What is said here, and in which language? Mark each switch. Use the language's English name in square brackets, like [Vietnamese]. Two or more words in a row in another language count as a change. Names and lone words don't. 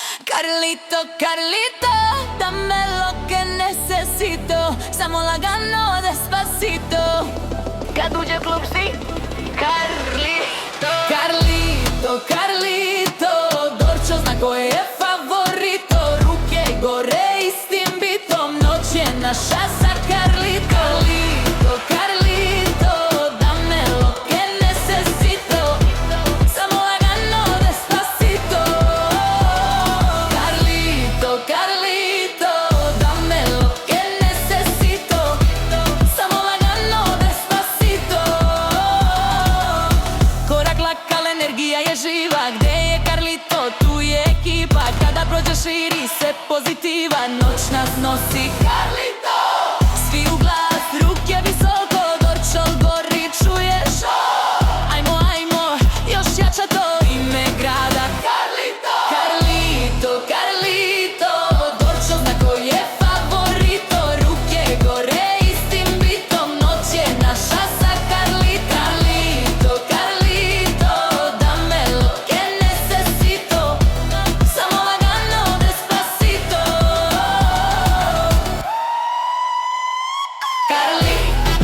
[Spanish] Carlito, Carlito, dame lo que necesito. [Croatian] Samo lagano, despacito. Kaduđe klub si Carlito. Carlito, Carlito, Dorčo zna koje je favorito. Ruke gore i s tim bitom, noć je naša sa Carlito. [Spanish] Carlito, Carlito, dame lo que necesito. [Croatian] Samo lagano, despacito. [Spanish] Carlito, Carlito, dame lo que necesito. [Croatian] Samo lagano, despacito. Korak lak, al energija je živa. Gdje je Carlito, tu je ekipa. Kada prođe širi se pozitiva. Noć nas nosi Carlito. Svi u glas, ruke visoko. Dorčo gori, čuješ? Ajmo, ajmo, još jača to ime grada. Carlito, Carlito, Carlito, Dorčo zna koji je favorito. Ruke gore i s tim bitom, noć je naša sa Carlito. [Spanish] Carlito, Carlito, dame lo que necesito. [Croatian] Samo lagano, despacito. Carlito.